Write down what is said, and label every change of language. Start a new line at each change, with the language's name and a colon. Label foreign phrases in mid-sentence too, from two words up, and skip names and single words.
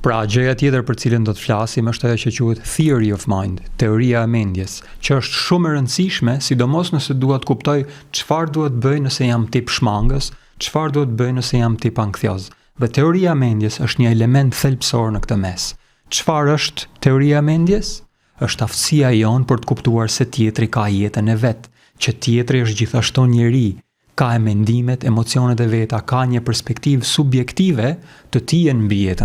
Albanian: Pra, gjëja tjetër për cilën do të flasim është ajo që quhet
English: theory of mind,
Albanian: teoria e mendjes, që është shumë e rëndësishme, sidomos nëse dua të kuptoj çfarë duhet bëj nëse jam tip shmangës, çfarë duhet bëj nëse jam tip anktioz. Dhe teoria e mendjes është një element thelbësor në këtë mes. Çfarë është teoria e mendjes? Është aftësia jonë për të kuptuar se tjetri ka jetën e vet, që tjetri është gjithashtu njeri, ka e mendimet, emocionet e veta, ka një perspektivë subjektive të tij mbi jetën.